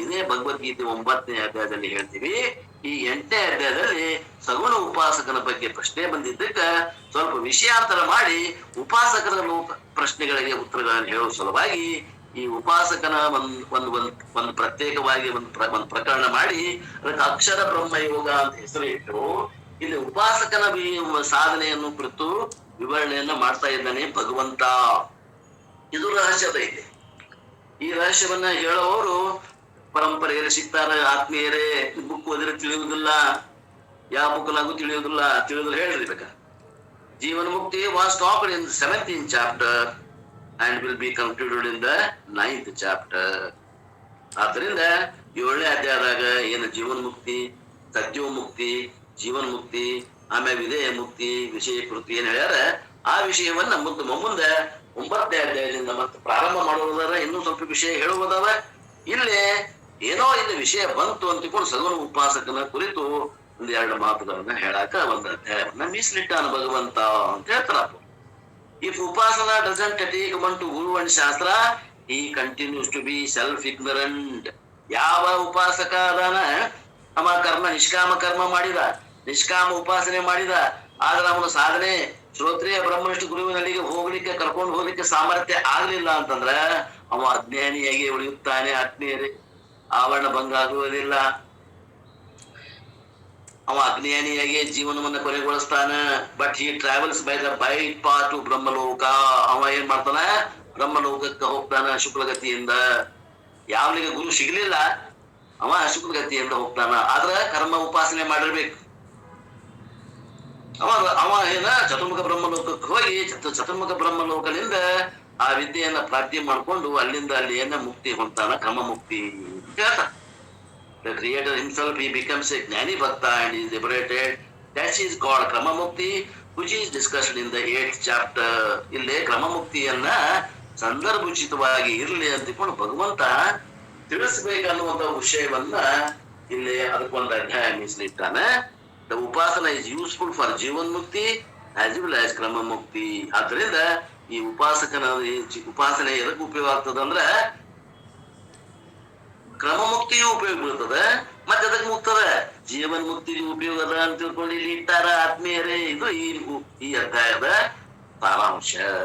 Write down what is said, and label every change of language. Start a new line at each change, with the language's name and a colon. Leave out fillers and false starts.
Kannada: ಇದೇ ಭಗವದ್ಗೀತೆ 9ನೇ ಅಧ್ಯಾಯದಲ್ಲಿ ಹೇಳ್ತೀವಿ. ಈ 8ನೇ ಅಧ್ಯಾಯದಲ್ಲಿ ಸಗುಣ ಉಪಾಸಕನ ಬಗ್ಗೆ ಪ್ರಶ್ನೆ ಬಂದಿದ್ದಕ್ಕ ಸ್ವಲ್ಪ ವಿಷಯಾಂತರ ಮಾಡಿ ಉಪಾಸಕರ ಪ್ರಶ್ನೆಗಳಿಗೆ ಉತ್ತರಗಳನ್ನು ಹೇಳುವ ಸಲುವಾಗಿ ಈ ಉಪಾಸಕನ ಒಂದು ಪ್ರತ್ಯೇಕವಾಗಿ ಒಂದು ಪ್ರಕರಣ ಮಾಡಿ ಅದಕ್ಕೆ ಅಕ್ಷರ ಬ್ರಹ್ಮ ಯೋಗ ಅಂತ ಹೆಸರು ಇಟ್ಟು ಇಲ್ಲಿ ಉಪಾಸಕನ ಸಾಧನೆಯನ್ನು ಕುರಿತು ವಿವರಣೆಯನ್ನ ಮಾಡ್ತಾ ಇದ್ದಾನೆ ಭಗವಂತ. ಇದು ರಹಸ್ಯದ ಇದೆ. ಈ ರಹಸ್ಯವನ್ನ ಹೇಳೋರು ಪರಂಪರೆಯಲ್ಲಿ ಸಿಗ್ತಾರೆ. ಆತ್ಮೀಯರೇ, ಬುಕ್ ಓದಿದ್ರೆ ತಿಳಿಯುವುದಿಲ್ಲ, ಯಾವ ಬುಕ್ನಾಗೂ ತಿಳಿಯುವುದಿಲ್ಲ. ತಿಳಿದ್ರೆ ಹೇಳ್ರಿ ಬೇಕ.
English: Jivan mukti was talked in 7th chapter and will be concluded in the 9th chapter.
Kannada: ಆದ್ದರಿಂದ 7ನೇ ಅಧ್ಯಾಯದಾಗ ಏನು ಜೀವನ್ ಮುಕ್ತಿ, ಸತ್ಯೋ ಮುಕ್ತಿ, ಜೀವನ್ ಮುಕ್ತಿ, ಆಮೇಲೆ ವಿಧೇಯ ಮುಕ್ತಿ, ವಿಷಯ ಕೃತಿ ಏನ್ ಹೇಳ್ಯಾರ ಆ ವಿಷಯವನ್ನ ಮುಂದೆ 9ನೇ ಅಧ್ಯಾಯದಿಂದ ಮತ್ತೆ ಪ್ರಾರಂಭ ಮಾಡುವುದಾರ. ಇನ್ನೂ ಸ್ವಲ್ಪ ವಿಷಯ ಹೇಳುವುದಾವ. ಇಲ್ಲೇ ಏನೋ ಇಲ್ಲಿ ವಿಷಯ ಬಂತು ಅಂತಿಕೊಂಡು ಸಗುಣ ಉಪಾಸಕನ ಕುರಿತು 1-2 ಮಾತುಗಳನ್ನ ಹೇಳಾಕ ಒಂದು ಅಧ್ಯಾಯವನ್ನ ಮೀಸಲಿಟ್ಟಾನ ಭಗವಂತ ಅಂತ ಹೇಳ್ತಾರಪ್ಪ.
English: If Upasana doesn't take one to Guru and Shastra, he continues to be self-ignorant.
Kannada: ಯಾವ ಉಪಾಸಕ ಅದಾನ ಅವ ನಿಷ್ಕಾಮ ಕರ್ಮ ಮಾಡಿದ, ನಿಷ್ಕಾಮ ಉಪಾಸನೆ ಮಾಡಿದ, ಆದ್ರೆ ಅವನ ಸಾಧನೆ ಶ್ರೋತ್ರಿಯ ಬ್ರಹ್ಮನಿಷ್ಠ ಗುರುವಿನಲ್ಲಿಗೆ ಹೋಗ್ಲಿಕ್ಕೆ ಕರ್ಕೊಂಡು ಹೋಗ್ಲಿಕ್ಕೆ ಸಾಮರ್ಥ್ಯ ಆಗ್ಲಿಲ್ಲ ಅಂತಂದ್ರ ಅವ ಅಜ್ಞಾನಿಯಾಗಿ ಉಳಿಯುತ್ತಾನೆ. ಆತ್ಮೀಯರೇ, ಆವರಣ ಭಂಗ ಆಗುವುದಿಲ್ಲ. ಅವ ಅಜ್ಞಾನಿಯಾಗಿ ಜೀವನವನ್ನ ಕೊನೆಗೊಳಿಸ್ತಾನ.
English: But he travels by the bright path to Brahmaloka.
Kannada: ಅವ ಏನ್ ಮಾಡ್ತಾನ, ಬ್ರಹ್ಮಲೋಕಕ್ಕೆ ಹೋಗ್ತಾನ ಶುಕ್ಲಗತಿಯಿಂದ. ಯಾವನಿಗೆ ಗುರು ಸಿಗ್ಲಿಲ್ಲ ಅವ ಶುಕ್ಲಗತಿಯಿಂದ ಹೋಗ್ತಾನ. ಆದ್ರ ಕರ್ಮ ಉಪಾಸನೆ ಮಾಡಿರ್ಬೇಕು. ಅವ ಏನ ಚತುರ್ಮುಖ ಬ್ರಹ್ಮಲೋಕಕ್ಕೆ ಹೋಗಿ ಚತುರ್ಮುಖ ಬ್ರಹ್ಮಲೋಕದಿಂದ ಆ ವಿದ್ಯೆಯನ್ನ ಪ್ರಾಪ್ತಿ ಮಾಡ್ಕೊಂಡು ಅಲ್ಲಿಂದ ಅಲ್ಲಿ ಏನ ಮುಕ್ತಿ ಹೊಂತಾನ, ಕ್ರಮ ಮುಕ್ತಿ ಅಂತ ಹೇಳ್ತಾನ.
English: The creator himself, he becomes a jnani bhakta and is liberated. That is called krama mukti, which is discussed in the 8th chapter.
Kannada: ಇಲ್ಲಿ ಕ್ರಮ ಮುಕ್ತಿಯನ್ನ ಸಂದರ್ಭೋಚಿತವಾಗಿ ಇರ್ಲಿ ಅಂತಿಕೊಂಡು ಭಗವಂತ ತಿಳಿಸ್ಬೇಕನ್ನುವಂತ ವಿಷಯವನ್ನ ಇಲ್ಲಿ ಅದಕ್ಕೊಂದು ಅಧ್ಯಾಯ ಮೀಸಲಿಟ್ಟಾನೆ.
English: The upasana is useful for jivan mukti as well as krama mukti.
Kannada: ಆದ್ರಿಂದ ಈ ಉಪಾಸನೆ ಎದಕ್ಕೆ ಉಪಯೋಗ ಆಗ್ತದಂದ್ರ ಕ್ರಮ ಮುಕ್ತಿಯೂ ಉಪಯೋಗ ಬೀಳ್ತದೆ, ಮತ್ತೆ ಅದಕ್ಕೆ ಮುಕ್ತದ ಜೀವನ್ ಮುಕ್ತಿಗೆ ಉಪಯೋಗ ಅದ ಅಂತ ತಿಳ್ಕೊಂಡು ಇಲ್ಲಿ ಇಟ್ಟಾರ ಆತ್ಮೀಯರೇ. ಇದು ಈ ಅಧ್ಯಾಯದ ಸಾರಾಂಶ.